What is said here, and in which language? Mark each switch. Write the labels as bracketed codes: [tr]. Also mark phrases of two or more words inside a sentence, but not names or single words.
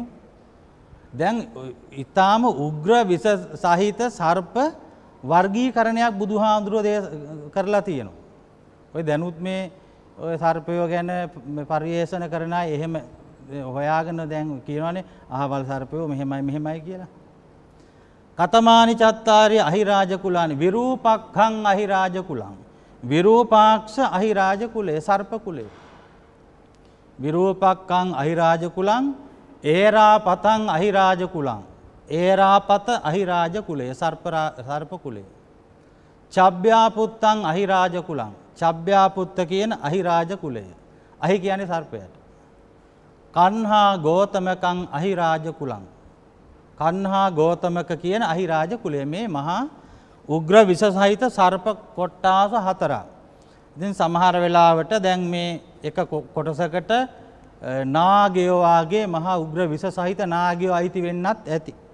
[si] දැන් ඊටාම උග්‍ර විස සහිත සර්ප වර්ගීකරණයක් බුදුහාමුදුරුවෝ කරලා තියෙනවා. ඔය දැනුත් මේ ඔය සර්පයෝ ගැන පරිේෂණ කරන අය එහෙම හොයාගෙන දැන් කියනවානේ අහවල් සර්පයෝ මෙහෙමයි කියලා. [pi] කතමානි චත්තාරි අහිරාජ කුලානි විරූපක්ඛං අහිරාජ කුලං [si] විරූපාක්ෂ අහිරාජ කුලේ සර්ප කුලේ [pi] විරූපක්ඛං අහිරාජ කුලං ඒරාපතං අහිරාජ කුලං [si] ඒරාපත අහිරාජ කුලේ සර්ප කුලේ [pi] චබ්බ්‍යාපුත්තං අහිරාජ කුලං [si] චබ්බ්‍යාපුත්ත කියන අහිරාජ කුලය අහි කියන්නේ සර්පයට [pi] කන්හා ගෝතමකං අහිරාජ කුලං [si] කන්හා ගෝතමක කියන අහිරාජ කුලය මේ මහා උග්‍ර විස සහිත සර්ප කොට්ටාස 4ක්. ඉතින් සමහර වෙලාවට දැන් මේ එක කොටසකට නාගයෝ වාගේ මහා උග්‍ර විස සහිත නාගයෝ අයිති වෙන්නත් ඇති.